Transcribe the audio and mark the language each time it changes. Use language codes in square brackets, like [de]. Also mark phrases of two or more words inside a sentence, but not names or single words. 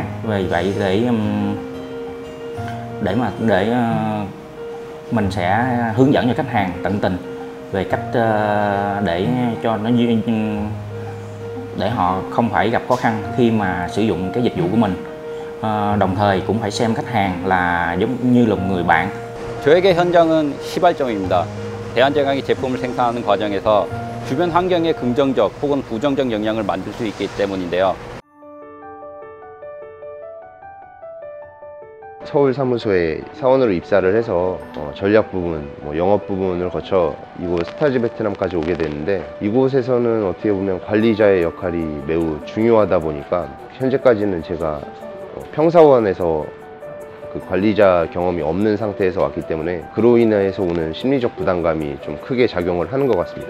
[vi] Vì vậy để mình sẽ hướng dẫn cho khách hàng tận tình về cách để cho nó để họ không phải gặp khó khăn khi mà sử dụng cái dịch vụ của mình. đồng thời cũng phải xem khách hàng là giống như là người bạn. [ko] 저에게 현장은 시발점입니다. 대한제강이 제품을 생산하는 과정에서 주변 환경에 긍정적 혹은 부정적 영향을 만들 수 있기 때문인데요. 서울 사무소에 사원으로 입사를 해서 전략 부분, 영업 부분을 거쳐 이곳 스타즈 베트남까지 오게 됐는데, 이곳에서는 어떻게 보면 관리자의 역할이 매우 중요하다 보니까 현재까지는 제가 평사원에서 그 관리자 경험이 없는 상태에서 왔기 때문에 그로 인해서 오는 심리적 부담감이 좀 크게 작용을 하는 것 같습니다.